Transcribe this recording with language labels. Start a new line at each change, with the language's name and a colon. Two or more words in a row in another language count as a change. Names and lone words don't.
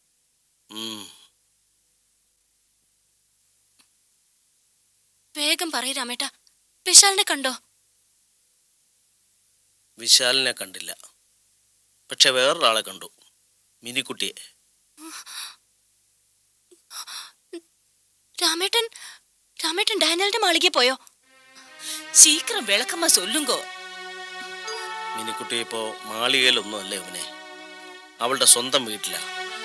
Malayalam: വേഗം പറയ് രാമേട്ട. വിശാലിനെ കണ്ടോ? വിശാലിനെ കണ്ടില്ല. പക്ഷെ വേറൊരാളെ കണ്ടു, മിനിക്കുട്ടിയെ. രാമേട്ടൻ ഡാനിയലിന്റെ മാളികെ പോയോ?
Tamil: சீக்கிரம் விளக்கமா சொல்லுங்கோ.
Malayalam: മിനിക്കുട്ടി ഇപ്പോ മാളികയിലൊന്നും അല്ല ഇവനെ, അവളുടെ സ്വന്തം വീട്ടിലാ.